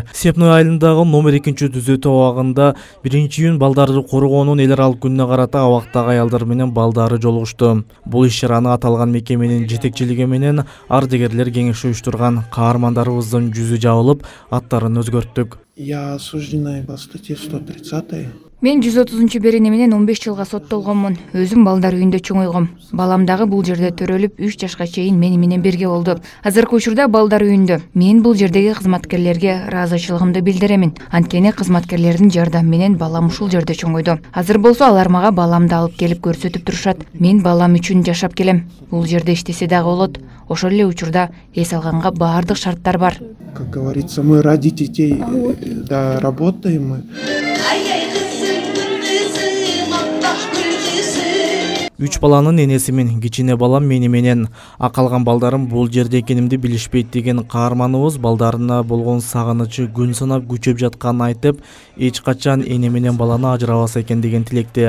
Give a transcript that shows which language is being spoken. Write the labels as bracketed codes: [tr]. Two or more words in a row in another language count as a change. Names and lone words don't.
[ky] Степной айылындагы номер 2 түзөтүү абагында 1-июнь балдарды коргоонун эл аралык күнүнө карата абактагы аялдар менен балдары жолугушту. Бул иш-чараны аталган мекеменин жетекчилиги менен ардагерлер кеңеши уюштурган. Каармандарыбыздын жүзү жабылып, аттарын өзгөрттүк. [ru] Я осужденный по статье 130. [ky] Мен 130 берене менен 15 жылга соттолгонмун. Өзүм балдар үйүндө чоңойгом. Балам дагы бул жерде төрөлүп 3 жашка чейин мени менен бирге болду. Азыркы учурда балдар үйүндө. Мен бул жердеги кызматкерлерге ыраазычылыгымды билдиремин. Анткени кызматкерлердин жардамы менен балам ушул жерде чоңойду. Азыр болсо алар мага баламды алып келип көрсөтүп турушат. Мен балам үчүн жашап келем. Бул жерде иштесе дагы болот. Ошол эле учурда эс алганга баардык шарттар бар. [ru] Как говорится, мы ради детей да, работаем. [ky] Үч баланын энеси мен, кичине балам мени менен, акалган балдарым бул жерде экенимди билишпейт деген каарманыбыз балдарына болгон сагынычы күн санап күчөп жатканын айтып, эч качан эне менен баланы ажырабаса экен деген тилекте.